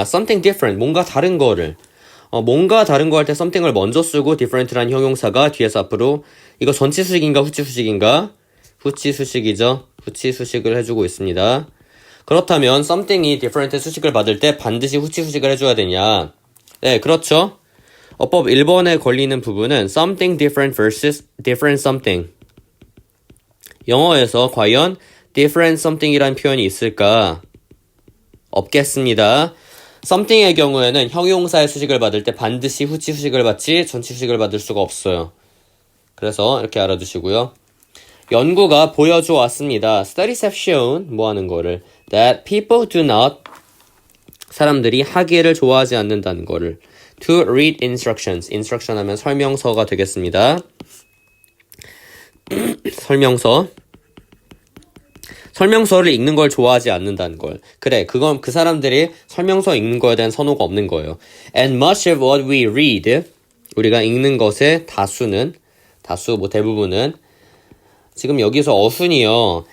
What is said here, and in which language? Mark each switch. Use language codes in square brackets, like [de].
[ko] something different, 뭔가 다른 거를. 뭔가 다른 거 할 때 something을 먼저 쓰고 different란 형용사가 뒤에서 앞으로 이거 전치수식인가 후치수식인가? 후치수식이죠. 후치수식을 해주고 있습니다. 그렇다면 something이 different 수식을 받을 때 반드시 후치수식을 해줘야 되냐? 네, 그렇죠. 어법 1번에 걸리는 부분은 something different versus different something. 영어에서 과연 different something 이라는 표현이 있을까? 없겠습니다. something의 경우에는 형용사의 수식을 받을 때 반드시 후치 수식을 받지 전치 수식을 받을 수가 없어요. 그래서 이렇게 알아두시고요. 연구가 보여줘 왔습니다. [en] Studies have shown 뭐 하는 거를 that people do not 사람들이 하기를 좋아하지 않는다는 거를 to read instructions. [ko] instruction 하면 설명서가 되겠습니다. 설명서를 읽는 걸 좋아하지 않는다는 걸. 그래, 그건 그 사람들이 설명서 읽는 거에 대한 선호가 없는 거예요. And much of what we read, 우리가 읽는 것의 다수, 뭐 대부분은 지금 여기서 어순이요.